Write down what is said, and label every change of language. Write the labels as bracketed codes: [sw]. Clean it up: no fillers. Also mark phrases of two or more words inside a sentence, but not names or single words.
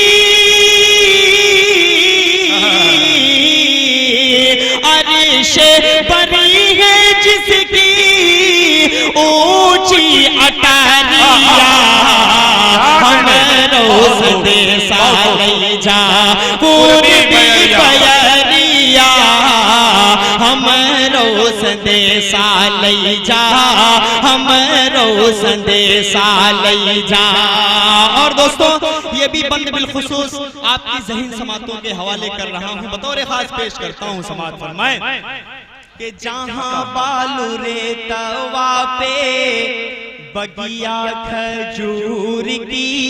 [awa] अर्श परी है जिसकी ऊंची अटारिया हमरो संदेशा लई जा, पूर्वी बयरिया हमरो संदेशा लई जा, हमरो संदेशा लई जा। [ur] اور دوستوں یہ بھی بند بالخصوص آپ کی ذہین سماعتوں کے حوالے کر رہا ہوں، بطور خاص پیش کرتا ہوں. سماعت فرمائے کہ [awa] जहाँ बालू रे तवा पे बगिया खजूर की,